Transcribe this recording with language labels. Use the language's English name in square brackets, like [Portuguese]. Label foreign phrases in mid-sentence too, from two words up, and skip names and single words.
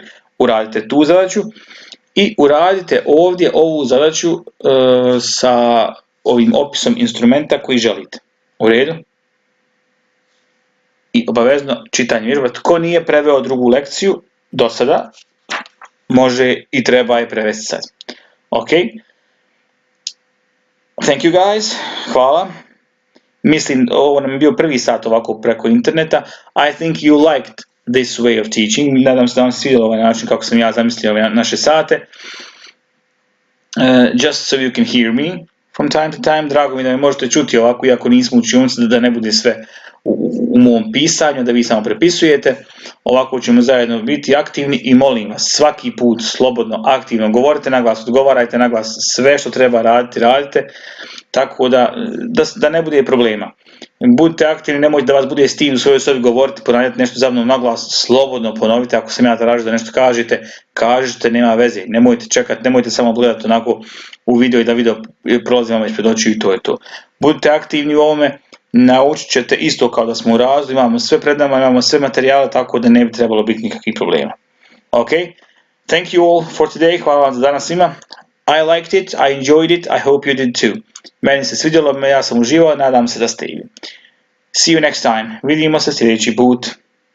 [Croatian] Uradite tu zadaću i uradite ovdje ovu zadaću sa ovim opisom instrumenta koji želite. U redu? I obavezno čitanje vježba. Tko nije preveo drugu lekciju do sada, može i treba je prevesti sad. [English] Ok. Thank you guys. [Croatian] Hvala. Mislim, ovo nam je bio prvi sat ovako preko interneta. [English] I think you liked this way of teaching. [Croatian] Nadam se da vam se svidjelo ovaj način kako sam ja zamislio ove naše sate. [English] Just so you can hear me from time to time. [Croatian] Drago mi da me možete čuti ovako, iako nismo u učionici, da ne bude sve u mom pisanju, da vi samo prepisujete. Ovako ćemo zajedno biti aktivni i molim vas, svaki put slobodno, aktivno govorite na glas, odgovarajte na glas, sve što treba raditi, radite, tako da ne bude problema. Budite aktivni, nemojte da vas bude stid u svojoj sobi govoriti, ponavljati nešto za mnom na glas, slobodno ponovite, ako sam ja tražio da nešto kažete, nema veze, nemojte čekati, nemojte samo gledati onako u video i da video prolazi vam ispred očiju i to je to. Budite aktivni u ovome, naučit ćete isto kao da smo u razredu, imamo sve pred nama, imamo sve materijale, tako da ne bi trebalo biti nikakvih problema. [English] Ok, thank you all for today, [Croatian] hvala vam za danas svima. [English] I liked it, I enjoyed it, I hope you did too. [Croatian] Meni se svidjelo, ja sam uživao, nadam se da ste i vi. [English] See you next time. [Croatian] Vidimo se sljedeći put.